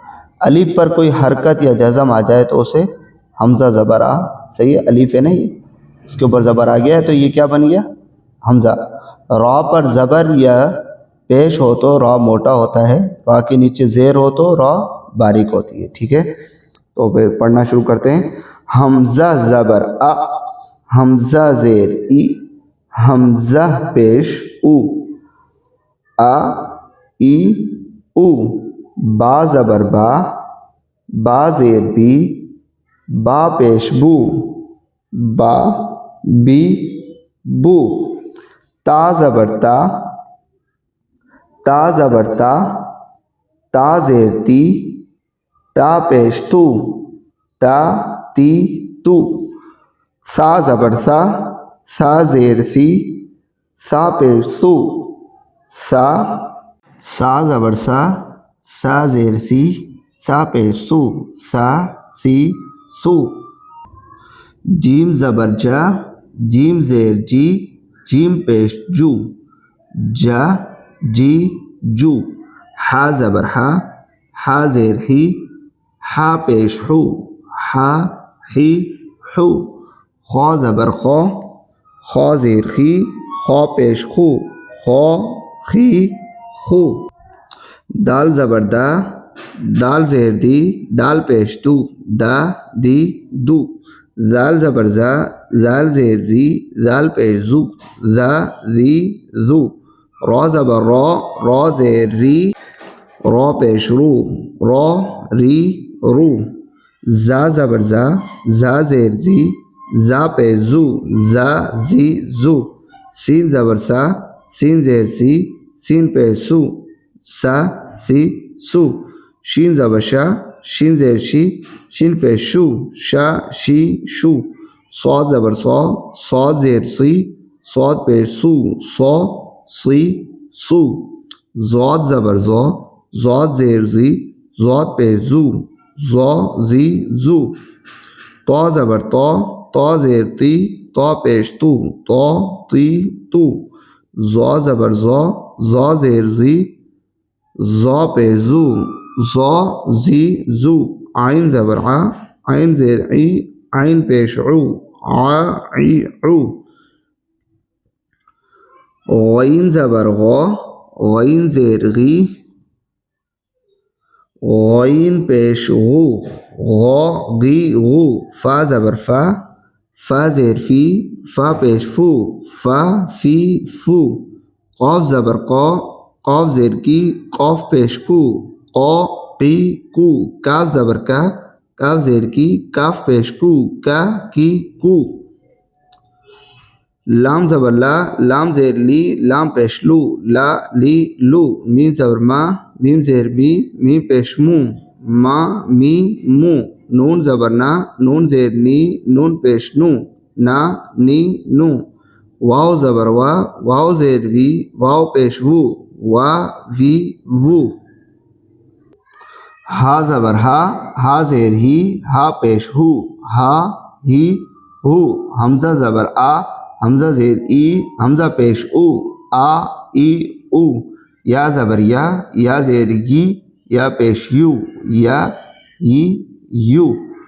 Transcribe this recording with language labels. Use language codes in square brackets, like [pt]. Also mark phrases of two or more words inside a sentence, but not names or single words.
[ur] الف پر کوئی حرکت یا جزم آ جائے تو اسے حمزہ زبر آ، صحیح ہے، الف ہے نا، یہ اس کے اوپر زبر آ گیا ہے تو یہ کیا بن گیا؟ حمزہ۔ را پر زبر یا پیش ہو تو را موٹا ہوتا ہے، را کے نیچے زیر ہو تو را باریک ہوتی ہے، ٹھیک ہے۔ تو پھر پڑھنا شروع کرتے ہیں۔ حمزہ زبر ا، حمزہ زیر ای، حمزہ پیش او، ا ای او، با زبر با، با زیر بی، با پیش بو، با بی بو۔ تا زبر تا، تا زبر تا، تا زیر تی، تا پیش تو، تا تی تو۔ سا زبر سا، سا زیر سی، سا پیش سو، سا، سا زبر سا، سا زیر سی، سا پیش سو، سا سی سو۔ جیم زبر جا، جیم زیر جی، جیم پیش جو، جا جی جو۔ ہا زبر ہا، ہا زیر ہی، ہا پیش ہو، ہا ہی ہو۔ خا زبر خو، خو زیر خی، خو پیش خو، خو خی خو۔ دال زبر دا، دال زیر دی، دال پیش دو، دا دی دو۔ زال زبر زا، زال زیر زی، زال پیش زو، زا زی زو۔ را زبر را، را زیر ری، را پیش رو، را ری رو۔ زا زبر زا، زا زیر زی، زا پیش زو، زا زی زو۔ سین زبر سا، سین زیر سی، سین پیش سو، سا سی سو۔ شین زبر شا، شین زیر شی، شین پیش شو، شا شی شو۔ صاد زبر صا، صاد زیر سی، صاد پیش سو، صا سی سو۔ ضاد زبر زا، ضاد زیر زی، ضاد پیش زو، زا زی زو۔ طا زبر طا، طا زیر تی، طا پیش تو، طا تی تو۔ زا زبر زا، زا زیر زی، زا پیش زو، زا زی زو۔ عین زبر ع، عین زیر عی، عین پیش عو، ع عی عو۔ غین زبر غا، غین زیر غی، غین پیش غو، غا غی غو۔ فا زبر فا، فا زیر فی، فا پیش فو، فا فی فو۔ قاف زبر قا، قاف زیر کی، قاف پیش کو، قا قی کو۔ کاف زبر کا، کاف زیر کی، کاف پیش کو، کا کی کو۔ لام زبر لا، لام زیر لی، لام پیش لو، لا لی لو۔ میم زبر ما، میم زیر می، میم پیش مو، ما می مو۔ نون زبر نا، نون زیر نی، نون پیش نو، نا نی نو۔ واو زبر وا، واو زیر وی، واو پیش وو، وا وی وو۔ ہا زبر ہا زیر ہی ہا پیش ہو ہا ہی ہو حمزہ زبر حمزہ زیر ای حمزہ پیش او آ ای او یا زبر یا زیر ی یا پیش یو یا ی یو